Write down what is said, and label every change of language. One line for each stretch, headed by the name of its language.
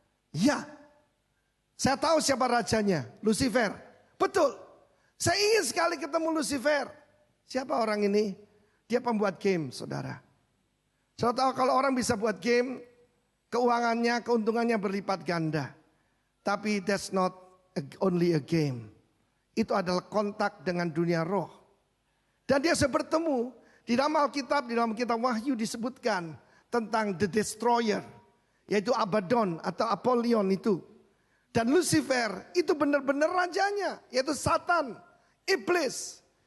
Indonesian: Ya, saya tahu siapa rajanya, Lucifer. Betul, saya ingin sekali ketemu Lucifer. Siapa orang ini? Dia pembuat game, saudara. Saya tahu kalau orang bisa buat game, keuangannya, keuntungannya berlipat ganda.
English: Tapi that's not only a game.
Indonesian: Itu adalah kontak dengan dunia roh. Dan dia bertemu di dalam Alkitab, di dalam kitab Wahyu disebutkan tentang
English: the destroyer,
Indonesian: yaitu Abaddon atau Apollyon itu. Dan Lucifer itu benar-benar rajanya, yaitu Satan, iblis.